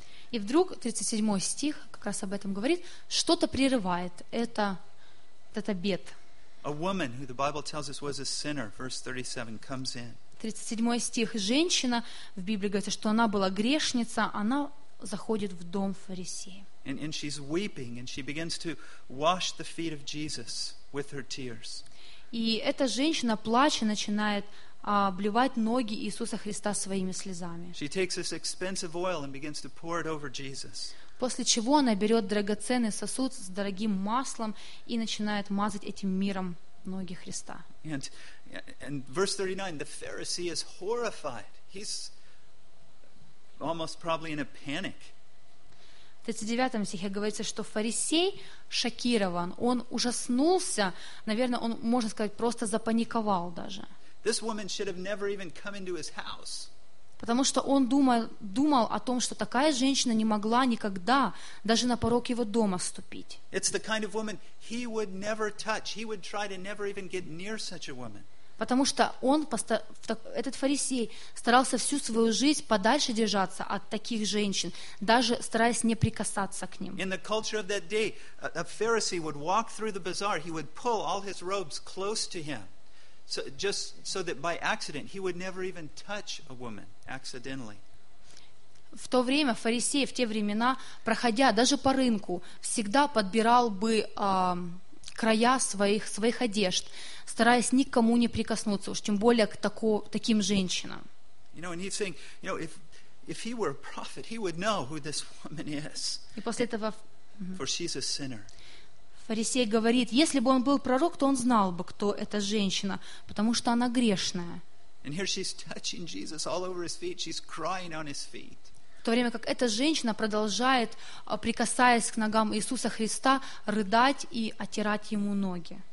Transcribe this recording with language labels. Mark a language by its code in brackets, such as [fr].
[ru] И вдруг 37 стих как раз об этом говорит, что-то прерывает этот обед. [en] A woman who the Bible tells us was a sinner, verse 37, comes in. [ru] 37 стих. Женщина, в Библии говорится, что она была грешница, она заходит в дом фарисея. [en] And she's weeping, and she begins to wash the feet of Jesus with her tears. [ru] И эта женщина, плача, начинает обливать ноги Иисуса Христа своими слезами. [en] She takes this expensive oil and begins to pour it over Jesus. [ru] После чего она берет драгоценный сосуд с дорогим маслом и начинает мазать этим миром ноги Христа. [en] And verse 39, the Pharisee is horrified. He's almost probably in a panic. [ru] В 39 стихе говорится, что фарисей шокирован, он ужаснулся, наверное, он, можно сказать, просто запаниковал даже. [en] This woman should have never even come into his house. [ru] Потому что он думал о том, что такая женщина не могла никогда даже на порог его дома ступить. [en] It's the kind of woman he would never touch. He would try to never even get near such a woman. [ru] Потому что он, этот фарисей, старался всю свою жизнь подальше держаться от таких женщин, даже стараясь не прикасаться к ним. [en] In the culture of that day, a Pharisee would walk through the bazaar, he would pull all his robes close to him. So just so that by accident he would never even touch a woman accidentally. [ru] В то время фарисей, в те времена, проходя даже по рынку, всегда подбирал бы края своих одежд, стараясь никому не прикоснуться, уж тем более к таким женщинам. [en] You know, and he's saying, you know, if he were a prophet, he would know who this woman is. [ru] И после этого, [en] for she's a sinner. [ru] Фарисей говорит, если бы он был пророк, то он знал бы, кто эта женщина, потому что она грешная. В то время как эта женщина продолжает, прикасаясь к ногам Иисуса Христа, рыдать и отирать ему ноги.